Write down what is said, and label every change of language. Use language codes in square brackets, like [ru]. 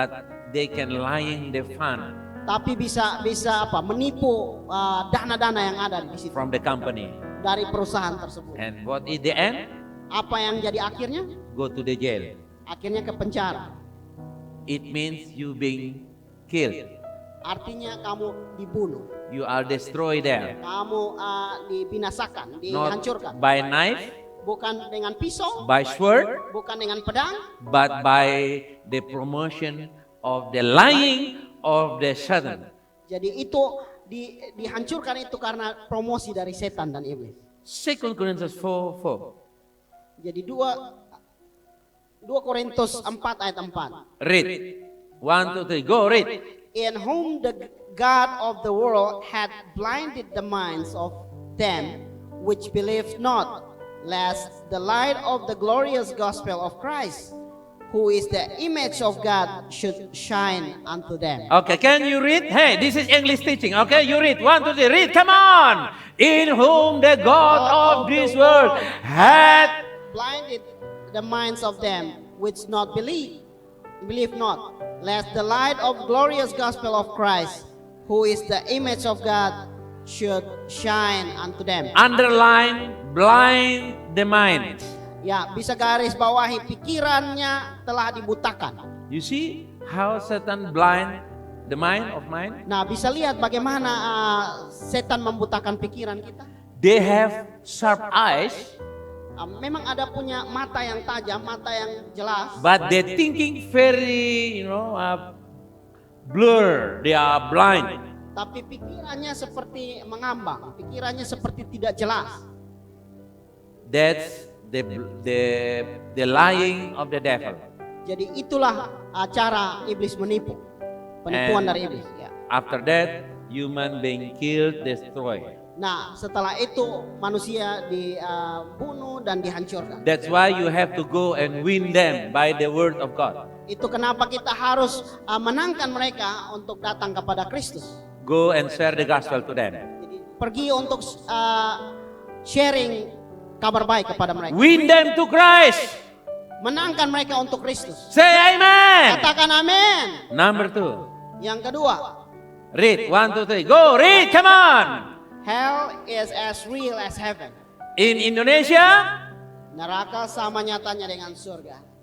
[en] But they can lying the fund [id] tapi bisa menipu dana-dana yang ada di situ [en] from the company. [id] dari perusahaan tersebut. [en] And what is the end? [id] Apa yang jadi akhirnya? [en] Go to the jail. [id] Akhirnya ke penjara. [en] It means you being killed. [id] Artinya kamu dibunuh, [en] You are destroyed there. [id] kamu dibinasakan, dihancurkan. [en] by knife, [id] Bukan dengan pisau, [en] by sword, [id] bukan dengan pedang, [en] but by the promotion of the lying of the Satan. [id] jadi itu dihancurkan itu karena promosi dari setan dan iblis. [en] 2 Corinthians 4:4. [id] Jadi 2 Korintus 4 ayat 4. [en] Read. 1, 2, 3. Go read. In whom the God of the world had blinded the minds of them which believed not, lest the light of the glorious gospel of Christ, who is the image of God, should shine unto them. Okay, can you read? Hey, this is English teaching. Okay, you read. 1, 2, 3. Read. Come on. In whom the God of this world had. Blinded the minds of them which not believe not, lest the light of glorious gospel of Christ, who is the image of God, should shine unto them. Underline, blind the mind. [id] Ya, bisa garis bawahi, pikirannya telah dibutakan. [en] You see how Satan blind the mind of mind? [id] Nah, bisa lihat bagaimana setan membutakan pikiran kita. [en] They have sharp eyes, [id] Memang ada punya mata yang tajam, mata yang jelas, [en] but they thinking very, blur. They are blind. tapi pikirannya [id] seperti mengambang, pikirannya seperti tidak jelas. [en] That's the lying of the devil. [id] Jadi itulah cara iblis menipu, penipuan [en] And [id] dari iblis. Ya. [en] after that, human being killed, destroyed. [id] Nah, setelah itu manusia dibunuh dan dihancurkan. [en] That's why you have to go and win them by the word of God. [id] Itu kenapa kita harus menangkan mereka untuk datang kepada Kristus. [en] Go and share the gospel to them. [id] Jadi pergi untuk sharing kabar baik kepada mereka. [en] Win them to Christ. [id] Menangkan mereka untuk Kristus. [en] Say amen. [id] Katakan amin. [en] Number 2. [id] Yang kedua, [en] Read. 1, 2, 3. Go. Read. Come on. hell is as real as heaven. In Indonesia, [id] Neraka sama nyatanya dengan surga.